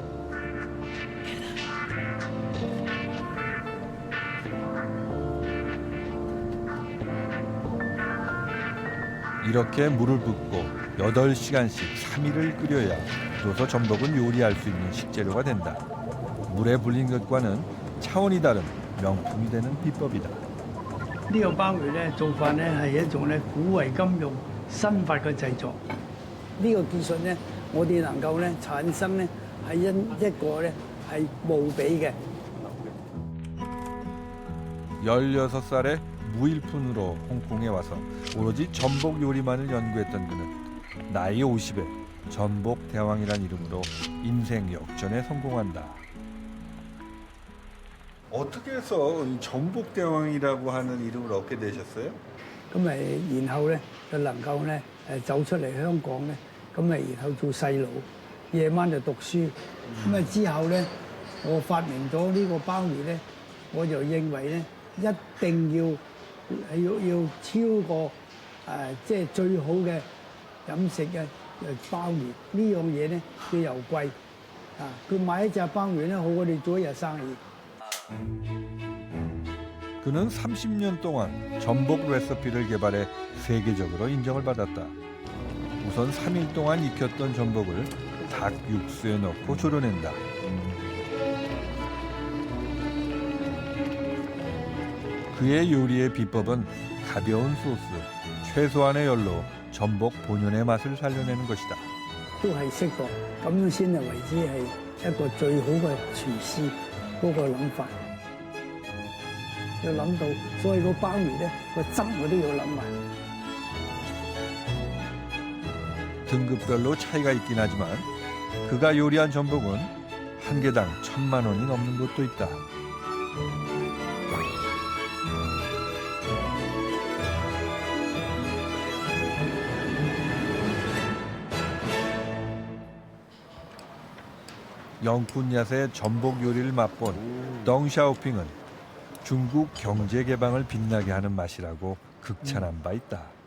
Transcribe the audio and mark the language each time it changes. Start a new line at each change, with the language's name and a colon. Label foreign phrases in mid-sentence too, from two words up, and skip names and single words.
Korean: 이렇게 물을 붓고 8시간씩 3일을 끓여야 비로소 전복은 요리할 수 있는 식재료가 된다. 물에 불린 것과는 차원이 다른 명품이 되는 비법이다.
Cantonese: 呢個鮑魚咧做法咧係一種咧古為今用新法嘅製作。呢個技術咧，我哋能夠咧產生咧係一個咧係無比嘅。
Korean: 16살에 무일푼으로 홍콩에 와서 오로지 전복 요리만을 연구했던 그는 나이 50에 전복 대왕이란 이름으로 인생 역전에 성공한다. 어떻게 해서 이 전복 대왕이라고 하는 이름을 얻게 되셨어요?
Cantonese: 咁咪然後咧就能夠咧走出嚟香港咧，咁咪然後做細佬，夜晚就讀書。咁啊之後咧，我發明咗呢個鮑魚咧，我就認為咧一定要超過即係最好嘅飲食嘅鮑魚。呢樣嘢咧佢又貴啊，佢買一隻鮑魚咧好過你做一日生意。
Korean: 그는 30년 동안 전복 레시피를 개발해 세계적으로 인정을 받았다. 우선 3일 동안 익혔던 전복을 닭 육수에 넣고 졸여낸다. 그의 요리의 비법은 가벼운 소스, 최소한의 열로 전복 본연의 맛을 살려내는 것이다.
Cantonese: 都係適當，咁樣先係為之係一個最好嘅廚師嗰個諗法。要諗到，所以個鮑魚咧個汁我都要諗埋。
Korean: 등급별로 차이가 있긴 하지만 그가 요리한 전복은 한 개당 1,000만 원이 넘는 곳도 있다. 영쿤얏의 전복 요리를 맛본 덩샤오핑은 중국 경제 개방을 빛나게 하는 맛이라고 극찬한 바 있다.